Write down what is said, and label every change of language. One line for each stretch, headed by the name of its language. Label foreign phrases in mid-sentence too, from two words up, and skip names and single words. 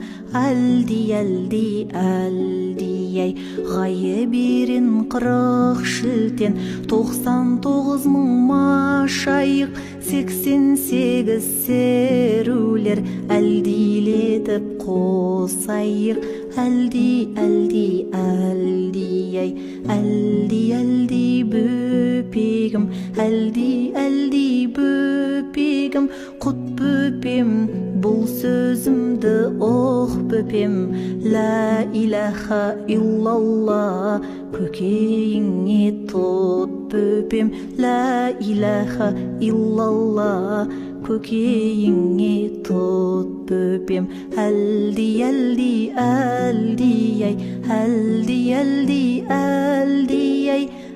Kazakh: Әлди, әлди, әлди ай, ғайберен 40 шілтен, 99 мың машайық, 88 серулер, әлдилетіп қосайық. Әлди, әлди, әлди ай, әлди, әлди бөпегім, әлди, әлди бөпегім, құт бөпем, бұл сөзімді оқ бөпем.
Arabic: لا إله إلا الله,
Kazakh: көкейіңе тұт бөпем.
Arabic: لا إله إلا الله,
Kazakh: көкейіңе тұт бөпем. Әлди, әлди, әлди ай, әлди, әлди, әлди ай.